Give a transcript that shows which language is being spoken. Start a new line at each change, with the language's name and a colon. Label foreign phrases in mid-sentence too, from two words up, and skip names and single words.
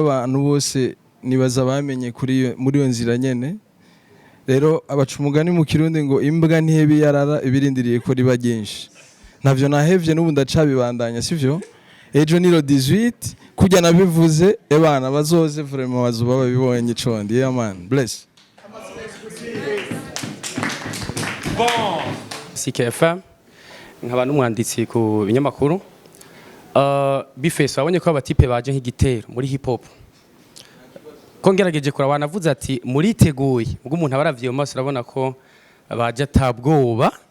Rundi: abantu bose nibaza bamenye muri iyo nzira nyene rero abacumugani mu kirundi ngo imbwa ntihebi yarara ibirindiriye ko riba byinshi navyo nahevye n'ubu ndacabibandanya sivyo ejo niro 18 kujya nabivuze ebana bazoze vraiment bazuba babibonye condi
English: yeah man bless
Rundi: bon CKFM nkaba n'umwanditsi ku binyamakuru Bface wabonye ko abatipe baje nk'igitero muri hip hop ko ngerageje kuraba navuze ati muriteguye ubwo umuntu abaravye mu maso urabona ko baje ntabwoba